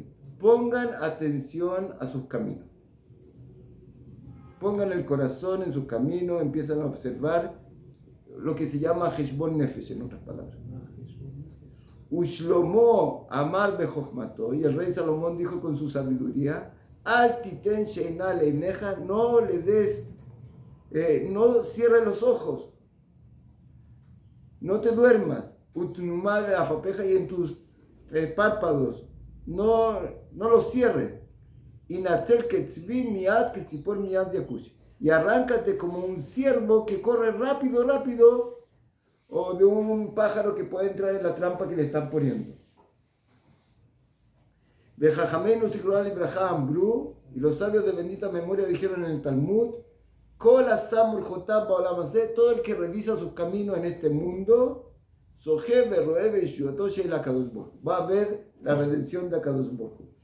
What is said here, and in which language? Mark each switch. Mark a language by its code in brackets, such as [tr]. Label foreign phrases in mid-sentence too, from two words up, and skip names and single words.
[es] Pongan atención a sus caminos. Pongan el corazón en sus caminos, empiezan a observar lo que se llama [he] חשבון נפש, [es] en otras palabras. [he] ושלמה אמר בחכמתו, [es] y el rey Salomón dijo con su sabiduría: [he] אל תתן שנה לעיניך, [es] no le des, no cierres los ojos, no te duermas, [he] ותנומה לעפעפיך, [es] y en tus párpados, no los cierres. [he] הנצל כצבי מיד כצפור מיד יקוש, [es] y arráncate como un ciervo que corre rápido, o de un pájaro que puede entrar en la trampa que le están poniendo. Y los sabios de bendita memoria dijeron en el Talmud: todo el que revisa sus caminos en este mundo, va a ver la redención de [he] הקדוש ברוך הוא.